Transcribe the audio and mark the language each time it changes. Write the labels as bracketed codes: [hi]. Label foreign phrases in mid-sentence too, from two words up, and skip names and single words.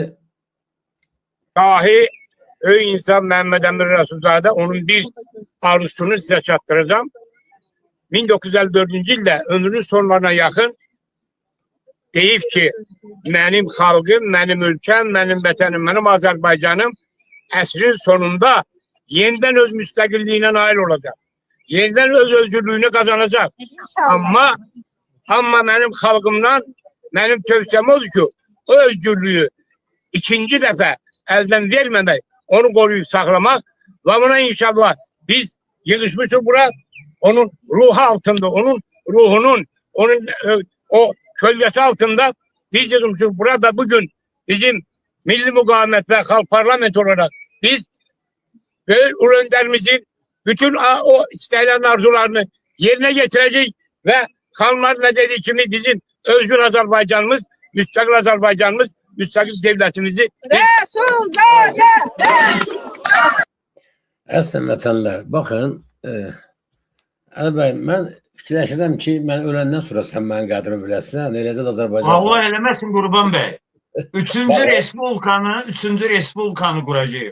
[az] dahi öyü insan Məhəmməd Əmin Rəsulzadə onun bir arzusunu sizə çatdıracağım. 1954-cü ildə ömrünün sonlarına yaxın deyib ki, mənim xalqım, mənim ölkəm, mənim vətənim, mənim Azərbaycanım əsrin sonunda yenidən öz müstəqilliyinə nail olacaq. [tr] yerden öz özgürlüğünü kazanacak. İnşallah. Ama benim halkımdan benim tövsiyem odur ki o özgürlüğü ikinci defa elden vermeden onu koruyup saklamak ve buna inşallah [az] biz yığışmışız bura [tr] onun ruhu altında, onun ruhunun, onun o kölgesi altında [az] biz yığışmışız. [tr] Burada bugün bizim Milli Mukavemet ve Halk Parlamento olarak biz Ulu Önderimizin bütün o istenilen arzularını yerine getireceğiz ve kanunlarla dediği gibi bizim özgür Azerbaycanımız, müstakil Azerbaycanımız, müstakil devletimizi Resulzade! [az] Əslən vətənlər, baxın, Əli bəy, mən fikirləşirəm ki, mən öləndən sonra sən mənim qədrimi biləsən, eləcə də Azərbaycan. Allah eləməsin Qurban bəy. Üçüncü Respublikanı quracağıq.